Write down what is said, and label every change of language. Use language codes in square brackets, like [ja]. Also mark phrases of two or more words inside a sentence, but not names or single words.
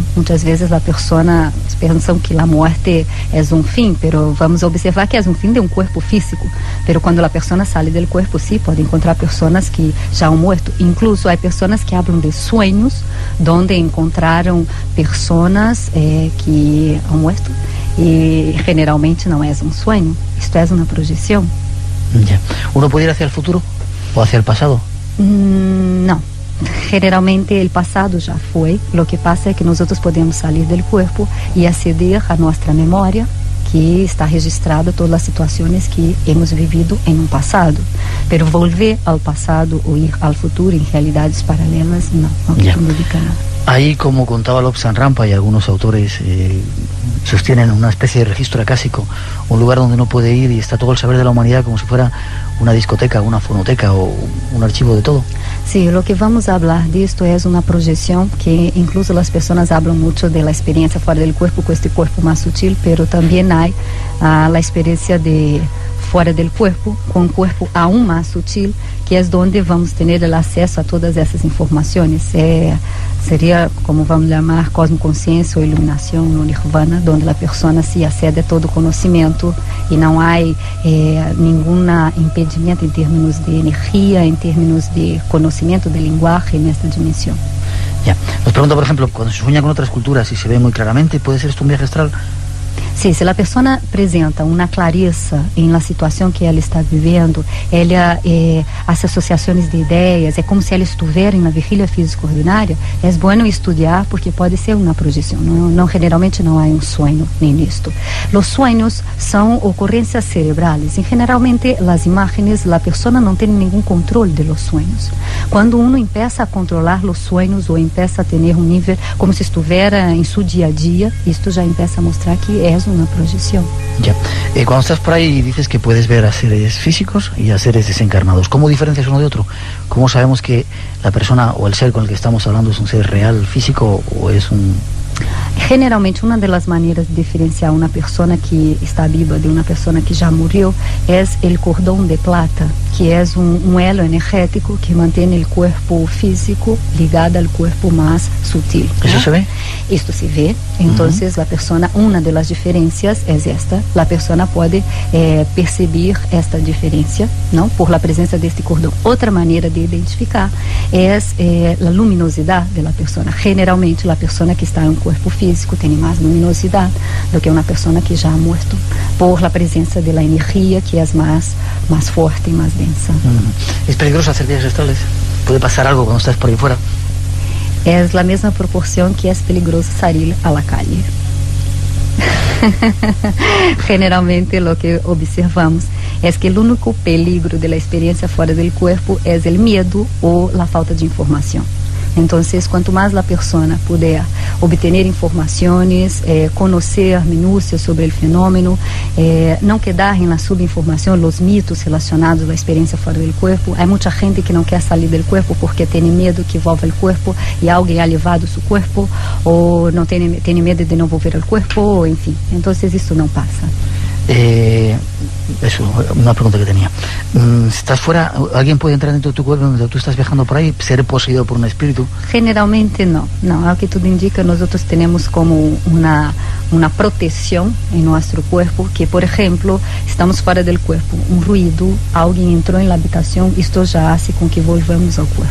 [es] Muchas veces la persona piensa que la muerte es un fin, pero vamos a observar que es un fin de un cuerpo físico. Pero cuando la persona sale del cuerpo, sí, puede encontrar personas que ya han muerto. Incluso hay personas que hablan de sueños donde encontraram personas que han muerto [pt] e generalmente não é um sonho, isto é uma projeção. [es] Ya. ¿Uno puede ir hacia el futuro o hacia el pasado? [pt] Não. Generalmente [es] el pasado [pt] já foi. [es] Lo que pasa [pt] é que nós podemos sair do corpo e aceder a nossa memória, que está registrada todas as situações que [es] hemos vivido [pt] em um passado. [es] Pero volver [pt] ao passado ou ir ao futuro em realidades paralelas, não significa nada. [es] Ahí, como contaba Lobsang Rampa y algunos autores sostienen una especie de registro acásico, un lugar donde uno puede ir y está todo el saber de la humanidad como si fuera una discoteca, una fonoteca o un archivo de todo. Sí, lo que vamos a hablar de esto es una proyección que incluso las personas hablan mucho de la experiencia fuera del cuerpo, con este cuerpo más sutil, pero también hay la experiencia de fuera del cuerpo, con un cuerpo aún más sutil, que es donde vamos a tener el acceso a todas esas informaciones. Sería, como vamos a llamar, [pt] cosmoconsciência ou iluminação, o nirvana, [es] donde la persona se accede a todo [pt] conhecimento e não há nenhum impedimento em termos de energia, em termos de conhecimento de linguagem nesta dimensão. [es] Ya. Nos pregunta, por ejemplo, cuando se sueña con otras culturas y se ve muy claramente, ¿puede ser esto un viaje astral? [pt] Sim, se a pessoa apresenta uma clareza em la situação que ela está vivendo, ela as associações de ideias, é como se ela estivesse na vigília física ordinária, é bom estudar porque pode ser uma projeção. Generalmente não há um sonho nem nisto. Os sonhos são ocorrências cerebrais e generalmente as imagens, a pessoa não tem nenhum controle de los sonhos. Quando [es] uno empieza a controlar [pt] os sonhos ou empieza a ter nível como se estivesse em seu dia a dia, isto já empieza a mostrar que é [es] una proyección. Ya. Cuando estás por ahí dices que puedes ver a seres físicos y a seres desencarnados. ¿Cómo diferencias uno de otro? ¿Cómo sabemos que la persona o el ser con el que estamos hablando es un ser real, físico o es un... Generalmente, [pt] uma das maneiras de diferenciar uma pessoa que está viva de uma pessoa que já morreu é o cordão de plata, que é um elo energético que mantém o corpo físico ligado ao corpo mais sutil. [es] ¿Eso se ve? [pt] Isto se vê. Então, a pessoa, uma das diferenças é esta. A pessoa pode perceber esta diferença, não, por la presença deste cordão. Outra maneira de identificar é a luminosidade da pessoa. Generalmente, a pessoa que está em um corpo físico tem mais luminosidade do que uma pessoa que já [es] ha muerto, [pt] por la presença da energia que é mais forte e mais densa. [es] ¿Es peligroso hacer viajes astrales? ¿Puede pasar algo cuando estás por ahí fuera? [pt] É a mesma proporção que é peligroso sair a [es] la calle. [pt] Generalmente [es] lo que observamos [pt] é que o único peligro da experiência fora do corpo é o medo ou a falta de informação. Então, quanto mais a pessoa puder obter informações, conhecer minúcias sobre o fenômeno, não quedar na subinformação, os mitos relacionados à experiência fora do corpo. Há muita gente que não quer sair do corpo porque tem medo que envolva o corpo e alguém ha levado seu corpo, ou não tem medo de não volver ao corpo, ou enfim. Então, isso não passa. [es] Eso, una pregunta que tenía. ¿Estás fuera? ¿Alguien puede entrar dentro de tu cuerpo donde tú estás viajando por ahí? ¿Ser poseído por un espíritu? Generalmente no. Al que todo indica, nosotros tenemos como una protección en nuestro cuerpo, que por ejemplo, estamos fuera del cuerpo, un ruido, alguien entró en la habitación, esto ya hace con que volvamos al cuerpo.